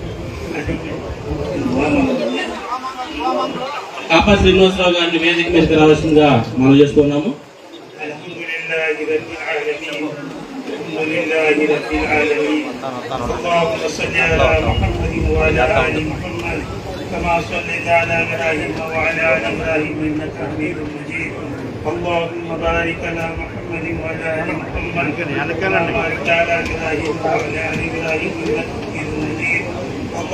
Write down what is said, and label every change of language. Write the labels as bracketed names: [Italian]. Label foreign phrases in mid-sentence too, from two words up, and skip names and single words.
[Telugu] కాపా శ్రీనివాసరావు గారిని వేదిక మీదకి రావాల్సిందిగా మనం చేసుకున్నాము. [Arabic] اللهم بارك على محمد وعلى ال محمد وبارك على ابراهيم وعلى ال ابراهيم انك حميد مجيد.